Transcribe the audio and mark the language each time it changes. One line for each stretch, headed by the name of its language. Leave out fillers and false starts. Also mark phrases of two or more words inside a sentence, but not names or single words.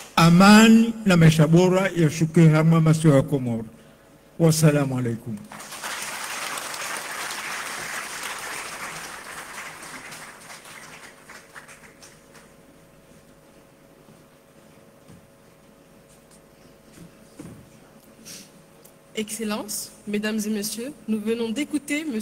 Swahili: amani na maisha bora yashuke hama masiwa ya Komoro.
Arabic: والسلام عليكم.
French: Excellences, Mesdames et Messieurs, nous venons d'écouter M.